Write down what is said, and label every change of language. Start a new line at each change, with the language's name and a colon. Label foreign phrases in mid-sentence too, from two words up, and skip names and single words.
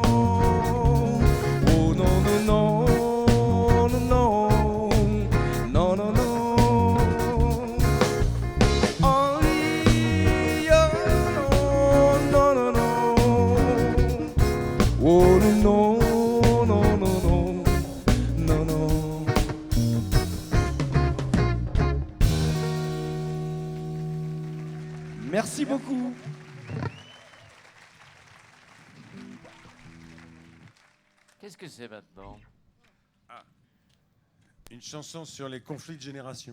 French: Oh non, non, non, non, non, non, non. Oh oui, oh non, non, non, non. Oh non, non, non, non, non, non. Merci beaucoup. Qu'est-ce que c'est maintenant? Une chanson sur les conflits de génération.